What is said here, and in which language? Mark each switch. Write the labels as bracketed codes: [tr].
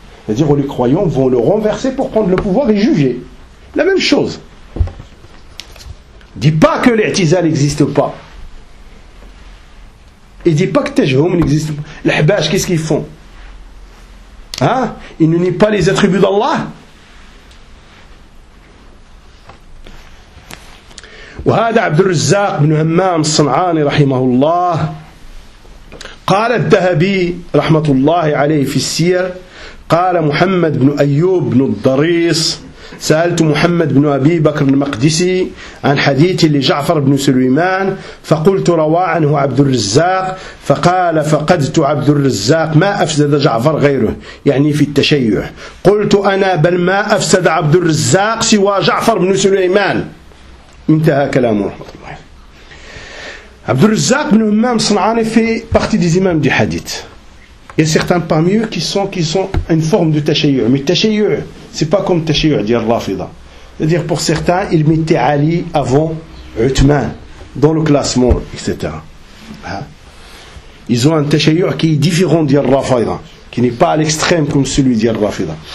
[fr] C'est-à-dire, les croyants vont le renverser pour prendre le pouvoir et juger. La même chose. Dis pas que l'i'tizal n'existe pas. Et dis pas que Tejhoum n'existe pas. Les Hibash, qu'est-ce qu'ils font? Hein? Ils ne nient pas les attributs d'Allah? [ar] وهذا عبد الرزاق بن همام الصنعاني رحمه الله قال الذهبي رحمة الله عليه في السير قال محمد بن أيوب بن الضريس سألت محمد بن أبي بكر المقدسي عن حديث لجعفر بن سليمان فقلت روى عنه عبد الرزاق فقال فقدت عبد الرزاق ما أفسد جعفر غيره يعني في التشيع قلت أنا بل ما أفسد عبد الرزاق سوى جعفر بن سليمان انتهى كلامه رحمه الله. عبد الرزاق بن همام صنعاني في [fr] partie des imams du hadith. Il y a certains parmi eux qui sont une forme de tashayyu. Mais tashayyu, c'est pas comme tashayyu dit Rafida. C'est-à-dire pour certains, ils mettaient Ali avant Uthman dans le classement, etc. Ils ont un tashayyu qui est différent dit Rafida, qui n'est pas à l'extrême comme celui dit Rafida.